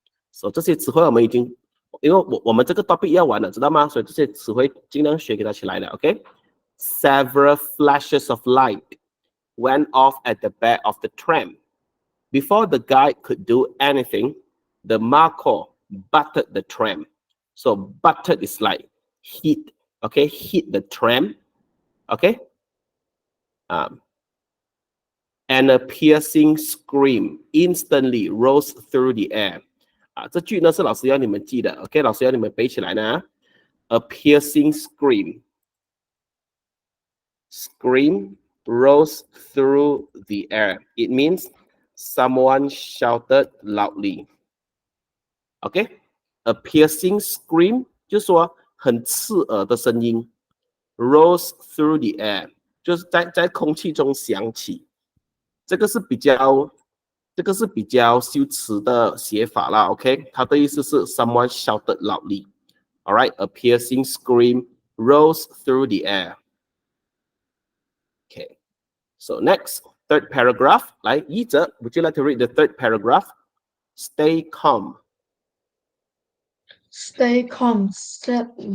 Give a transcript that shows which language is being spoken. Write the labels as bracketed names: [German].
[Chinese] So 这些词汇我们已经，因为我们这个 topic 要完了，知道吗？所以这些词汇尽量学给它起来了。 [English] OK. Several flashes of light went off at the back of the tram. Before the guy could do anything, the marker butted the tram. So butted is like hit. Okay, hit the tram. Okay. And a piercing scream instantly rose through the air. [Chinese] 这句呢是老师要你们记的 ，OK， 老师要你们背起来呢。 [English] A piercing scream rose through the air. It means someone shouted loudly. [Chinese] OK， [English] a piercing scream [Chinese] 就是说很刺耳的声音 ， [English] rose through the air [Chinese] 就是在空气中响起。这个是比较修辞的写法啦 ，OK， 它的意思是 [English] someone shouted loudly. All right, a piercing scream rose through the air. Okay, so next, third paragraph. 来，译者 would you like to read the third paragraph? Stay calm. Stay calm, said